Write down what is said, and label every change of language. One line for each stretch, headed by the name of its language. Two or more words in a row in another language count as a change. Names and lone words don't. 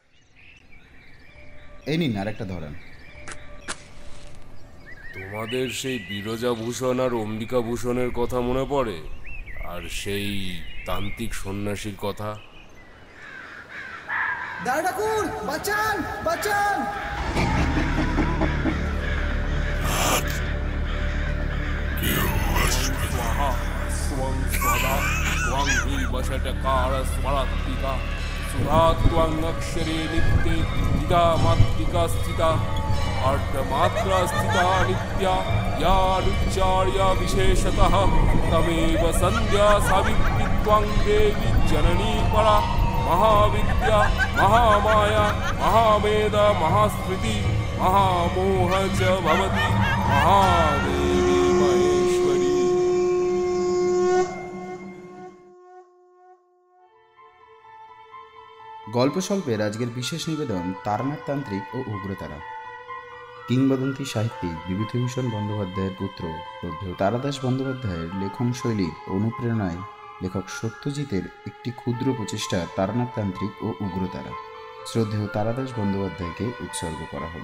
Bangla: এই নিন আর একটা ধরেন। তোমাদের সেই বিরজাভূষণ আর অম্বিকাভূষণের কথা মনে পড়ে, আর সেই তান্ত্রিক সন্ন্যাসীর কথা। দাঁড়া ঠাকুর, বাঁচান বাঁচান।
Sanskrit: अक्षरे नित्ये दिदा मात्रिका स्थिता अर्धमात्रा स्थिता नित्या या अनुच्चार्य विशेषतः तमेव संध्या सावित्री त्वां देवी जननी परा महाविद्या महामाया महामेधा महास्मृति महामोह च भवति महादेवी महेश्वरी।
Bangla: গল্পস্বল্পের আজকের বিশেষ নিবেদন তারানাথ তান্ত্রিক ও উগ্রতারা। কিংবদন্তি সাহিত্যিক বিভূতিভূষণ বন্দ্যোপাধ্যায়ের পুত্র শ্রদ্ধেয় তারাদাস বন্দ্যোপাধ্যায়ের লেখন শৈলীর অনুপ্রেরণায় লেখক সত্যজিতের একটি ক্ষুদ্র প্রচেষ্টা তারানাথ তান্ত্রিক ও উগ্রতারা শ্রদ্ধেয় তারাদাস বন্দ্যোপাধ্যায়কে উৎসর্গ করা হল।